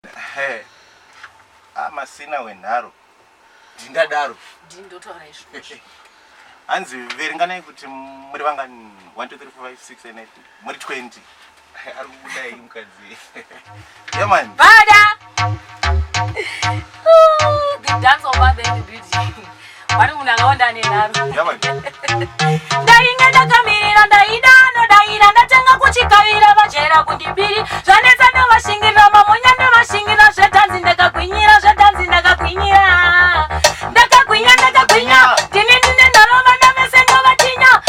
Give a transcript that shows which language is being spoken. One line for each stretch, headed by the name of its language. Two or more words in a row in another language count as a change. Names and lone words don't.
Shona: He. Ah, masina wenharo. Ndingadaro. Ndini ndotaura izvozvo. Hanzi verenganai kuti muri vangani? One, two, three, four, five, six, seven, eight. Muri twenty. Ari kudai mukadzi.
English: Yeah, man. Bada! Ooh, the dance of Bada in the building.
Shona: Vari munhu akaonda nenharo.
English: Yeah, man.
Shona: Ndainge ndakamirira, ndaida, ndodaira, ndatanga kuchikavira, vachera kundibiri. Zvanetsa ndovashingirira, mamonya ndovashingirira, zvedhanzi ndakagwinyira, zvedhanzi ndakagwinyira. Ndakagwinya, ndakagwinya. Ndini ndine nharo, vana vese ndovatinya.